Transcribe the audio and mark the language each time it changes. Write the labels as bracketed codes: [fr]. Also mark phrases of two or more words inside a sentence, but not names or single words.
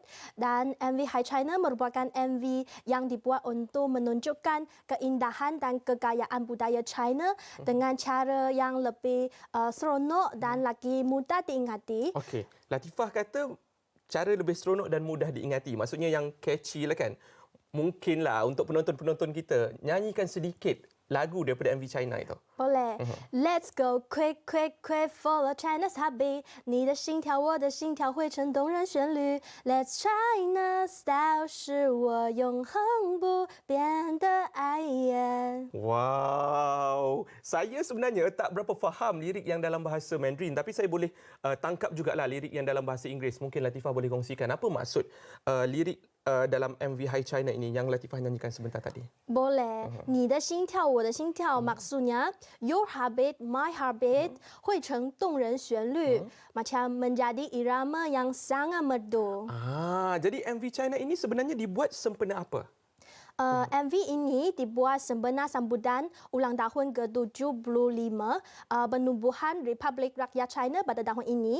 [ms] Dan MV Hi China merupakan MV yang dibuat untuk menunjukkan keindahan dan kekayaan budaya China dengan cara yang lebih seronok dan lagi mudah diingati. Okey, Latifah kata cara lebih seronok dan mudah diingati. Maksudnya yang catchy lah kan. Mungkinlah untuk penonton-penonton kita nyanyikan sedikit lagu daripada MV China itu. Boleh. [en] Let's go quick quick quick follow China's heartbeat， [zh] 你的心跳我的心跳汇成动人旋律。 [en] Let's China style [zh] 是我永恒不变的爱言。 [ms] Wow, saya sebenarnya tak berapa faham lirik yang dalam bahasa Mandarin, tapi saya boleh tangkap jugalah lirik yang dalam bahasa Inggeris. Mungkin Latifah boleh kongsikan apa maksud lirik dalam MV Hi China ini yang Latifah nyanyikan sebentar tadi. Boleh. [zh] 你的心跳我的心跳 [ms] maksudnya [en] your heartbeat my heartbeat [zh] 汇成动人旋律 [ms] macam menjadi irama yang sangat merdu. Jadi MV China ini sebenarnya dibuat sempena apa? MV ini dibuat sempena sambutan ulang tahun ke-75 penubuhan Republik Rakyat China pada tahun ini.